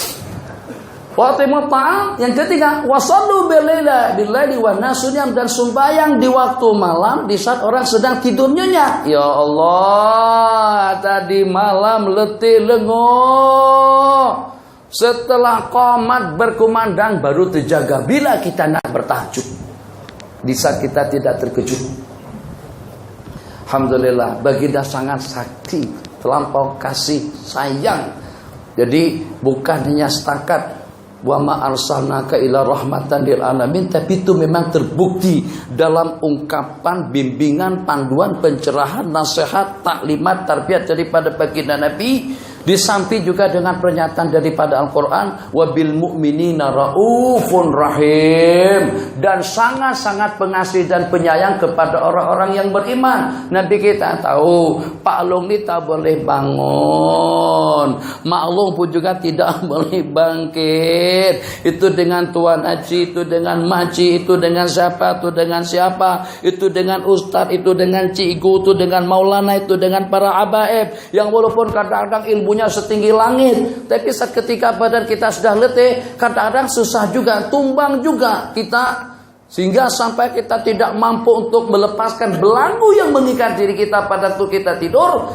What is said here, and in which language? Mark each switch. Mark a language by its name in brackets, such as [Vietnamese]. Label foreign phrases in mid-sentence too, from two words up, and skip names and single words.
[Arabic] وأطعموا الطعام. Yang ketiga, وصلوا بالليل والناس نيام, [Malay] dan sembahyang di waktu malam di saat orang sedang tidur nyenyak. Ya Allah, tadi malam letih lengo. Setelah qomat berkumandang baru terjaga. Bila kita nak bertahajud, di saat kita tidak terkejut. Alhamdulillah, baginda sangat sakti, terlampau kasih sayang. Jadi bukan hanya setakat [Arabic] وما أرسلناك إلا رحمة للعالمين, [Malay] tapi itu memang terbukti dalam ungkapan, bimbingan, panduan, pencerahan, nasihat, taklimat, tarbiyat daripada baginda Nabi. Di samping juga dengan pernyataan daripada Al-Quran, [Arabic] وبالمؤمنين رءوف رحيم, [Malay] dan sangat-sangat pengasih dan penyayang kepada orang-orang yang beriman. Nabi kita tahu Pak Long ini tak boleh bangun, Mak Long pun juga tidak boleh bangkit. Itu dengan Tuan Haji, itu dengan Maji, itu dengan siapa, itu dengan siapa, itu dengan Ustadz, itu dengan Cikgu, itu dengan Maulana, itu dengan para abaib, yang walaupun kadang-kadang ilmunya setinggi langit, tapi saat ketika badan kita sudah letih, kadang-kadang susah juga, tumbang juga kita, sehingga sampai kita tidak mampu untuk melepaskan belenggu yang mengikat diri kita pada waktu kita tidur.